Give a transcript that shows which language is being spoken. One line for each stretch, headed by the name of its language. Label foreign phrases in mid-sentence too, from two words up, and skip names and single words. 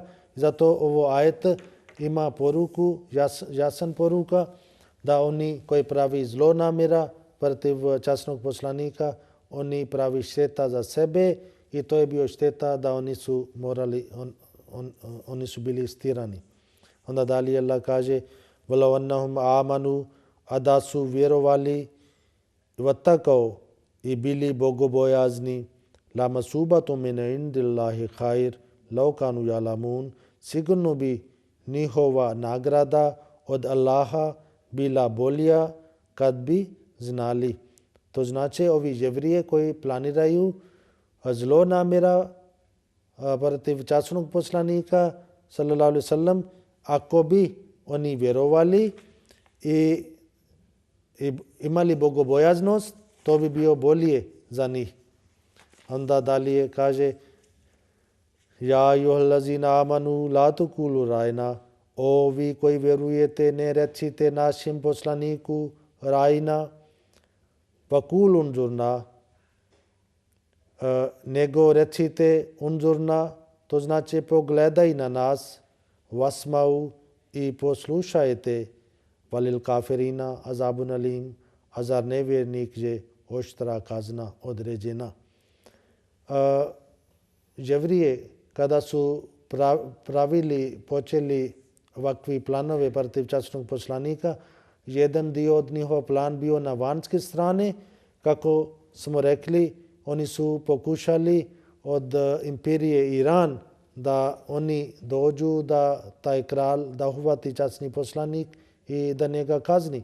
Bosnian: Zato ovo ajet ima poruku, jasan poruka, da oni koji pravi zlo namjera protiv časnog poslanika, oni pravi šteta za sebe i to je bio šteta da oni su morali, oni su bili istirani. Onda dalje Allah kaže,
Arabic: وَلَوْ أَنَّهُمْ آمَنُوا,
Bosnian: a da su vjerovali, vatakao i bili bogobojazni,
Arabic: لَمَسُوبَةٌ مِنْ عِنْدِ اللَّهِ خَيْرٌ لَوْ كَانُوا يَعْلَمُونَ,
Bosnian: sigurno bi njihova nagrada od Allaha bila bolja kad bi znali. To znači ovi Jevrije koji planiraju zlo namjera protiv časnog poslanika
Arabic: صلى الله عليه وسلم,
Bosnian: ako bi oni vjerovali i imali bogobojaznost, to bi bio bolje za njih. Onda dalje kaže,
Arabic: يا أيها الذين آمنوا لا تقولوا راعنا,
Bosnian: o vi koji vjerujete ne recite našem poslaniku ra'ina,
Arabic: وقولوا انظرنا,
Bosnian: nego recite unzurna, to znači pogledaj na nas, wasma'u, i poslušajte,
Arabic: وللكافرين عذاب أليم,
Bosnian: a zar nevjernik je oštra kazna određena. Jevrije kada su počeli ovakvi planove protiv časnog poslanika, jedan dio od njihova plan bio na vanjske strane, kako smo rekli, oni su pokušali od imperije Iran da oni dođu da taj kralj da uhvati časni poslanik i da njega kazni.